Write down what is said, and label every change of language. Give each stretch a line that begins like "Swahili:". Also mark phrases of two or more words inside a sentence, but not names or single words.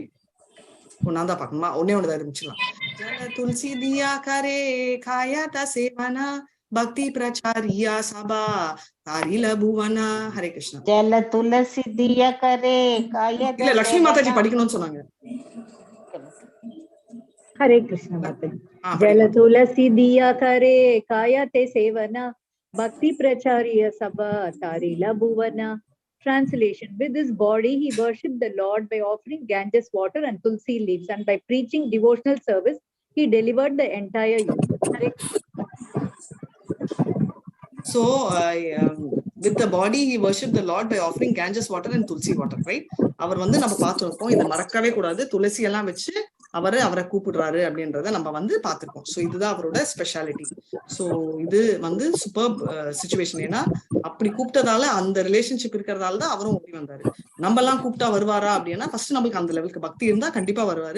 Tamil: நான் தான் பாக்கணுமா? ஒன்னே தான் முடிச்சிடலாம்.
Bangla: জন তুলসী দিয়া করে কায়া সেবনা ভক্তি প্রচারিয়া সবা তারিল ভুবনা.
Tamil: ஹரே கிருஷ்ணா.
Bangla: জল তুলসী দিয়া করে কায়া.
Tamil: இல்ல, லட்சுமி மாதாஜி படிக்கணும்னு சொன்னாங்க.
Hindi: हरे कृष्ण माता।
Bangla: জল তুলসী দিয়া করে কায়া তে সেবনা ভক্তি প্রচার্য সভা তারীলা ভুবনা.
English: Translation: with his body he worshipped the Lord by offering Ganges water and tulsi leaves, and by preaching devotional service he delivered the entire universe. So with the body he worshipped the Lord by offering Ganges water and tulsi water. Right?
Tamil: அவர் நம்ம பார்த்திருப்போம். இதை மறக்கவே கூடாது. துளசி எல்லாம் வச்சு அவரை கூப்பிடுறாரு அப்படின்றத நம்ம வந்து பார்த்திருக்கோம். ஸோ இதுதான் அவரோட ஸ்பெஷாலிட்டி. ஸோ இது வந்து
English: super situation.
Tamil: ஏன்னா அப்படி கூப்பிட்டதால, அந்த ரிலேஷன்ஷிப் இருக்கிறதால தான் அவரும் ஓடி வந்தாரு. நம்ம எல்லாம் கூப்பிட்டா வருவாரா அப்படின்னா, ஃபர்ஸ்ட் நம்மளுக்கு அந்த லெவலுக்கு பக்தி இருந்தா கண்டிப்பா வருவாரு.